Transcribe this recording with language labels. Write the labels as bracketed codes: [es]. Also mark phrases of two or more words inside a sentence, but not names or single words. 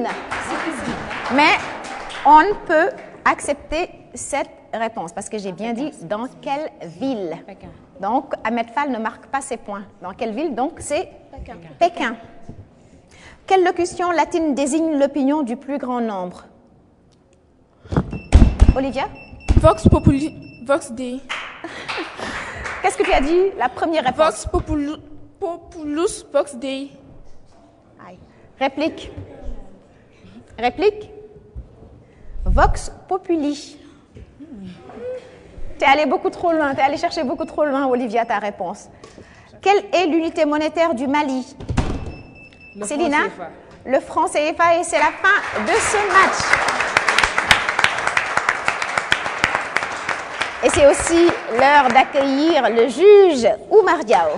[fr] Mais on ne peut accepter cette réponse parce que j'ai bien dit dans quelle ville. Pékin. Donc, Ahmed Fall ne marque pas ses points. Dans quelle ville? Donc, c'est Pékin. Quelle locution latine désigne l'opinion du plus grand nombre? Olivia? [la] Vox populi. Vox Dei. [fr] Qu'est-ce que tu as dit? La première réponse. [la] Vox populus Vox Dei. [fr] Aïe. Réplique. Réplique. [la] Vox populi. [fr] Tu es allé beaucoup trop loin. Tu es allé chercher beaucoup trop loin, Olivia, ta réponse. Quelle est l'unité monétaire du Mali? Célina? Le franc CFA. Et c'est la fin de ce match. Et c'est aussi l'heure d'accueillir le juge Oumar Diao.